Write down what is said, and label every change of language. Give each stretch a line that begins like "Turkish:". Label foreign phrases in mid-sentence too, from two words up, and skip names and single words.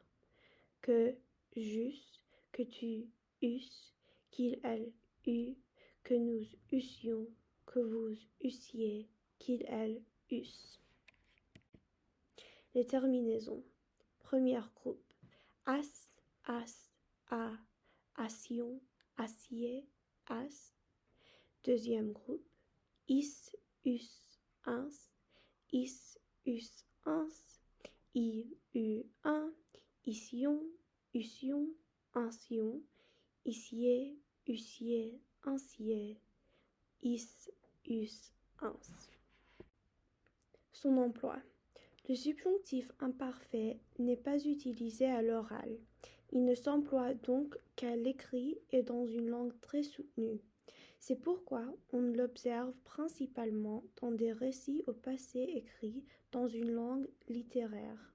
French: Que j'eusse, que tu eusses, qu'il, elle, eût, que nous eussions, que vous eussiez, qu'il, elle, eusse. Les terminaisons. Première groupe. As, a, assion, acier, as. Deuxième groupe. Is, us, uns, is, us, uns. I, u, un. Ision, usion, ansion. Isier, usier, ansier. Is, us, uns. Son emploi. Le subjonctif imparfait n'est pas utilisé à l'oral. Il ne s'emploie donc qu'à l'écrit et dans une langue très soutenue. C'est pourquoi on l'observe principalement dans des récits au passé écrits dans une langue littéraire.